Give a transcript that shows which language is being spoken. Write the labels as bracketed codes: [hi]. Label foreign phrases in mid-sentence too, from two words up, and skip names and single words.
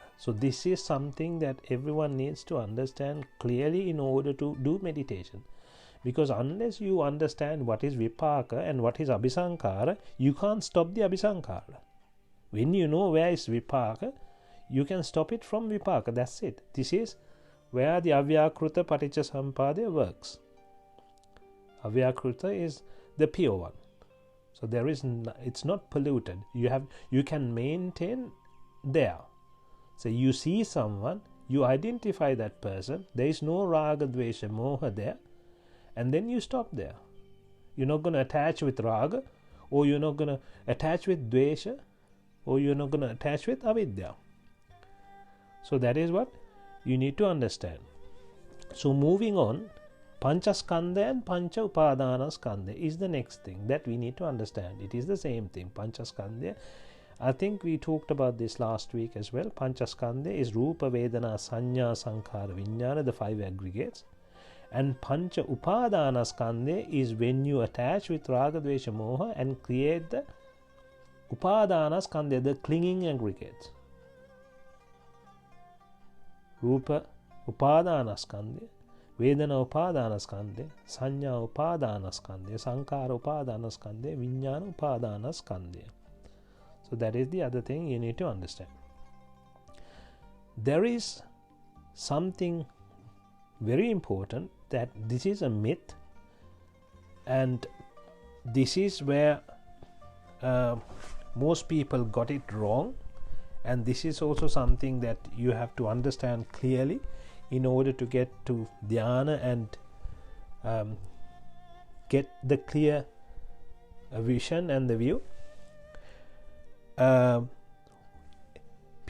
[en] So this is something that everyone needs to understand clearly in order to do meditation, because unless you understand what is vipaka and what is abhisankara, you can't stop the abhisankara. When you know where is vipaka, you can stop it from vipaka. That's it. This is where the [pi] avyakruta paticca sampadaya [en] works. Avyakruta is the pure one. So there is it's not polluted. You can maintain there. So you see someone, you identify that person, there is no [pi] raga, dvesha, moha [en] there, and then you stop there. You're not going to attach with raga, or you're not going to attach with dvesha, or you're not going to attach with avidya. So that is what you need to understand. So moving on, panchaskandha and [pi] pancha upadana skandha [en] is the next thing that we need to understand. It is the same thing. Panchaskandha, I think we talked about this last week as well. Panchaskandha is [pi] Rupa, Vedana, Sanya, Sankhara, Vijnana, [en] the 5 aggregates. And [pi] Pancha Upadana Skandha [en] is when you attach with [pi] Raga, Dvesha, Moha [en] and create the [pi] Upadana Skandha, [en] the clinging aggregates. [pi] Rupa Upadana Skandha, Vedana Upadana Skandha, Sanya Upadana Skandha, Sankhara Upadana Skandha, Vijnana Upadana Skandha. [en] So that is the other thing you need to understand. There is something very important, that this is a myth, and this is where most people got it wrong, and this is also something that you have to understand clearly in order to get to Dhyana and get the clear vision and the view.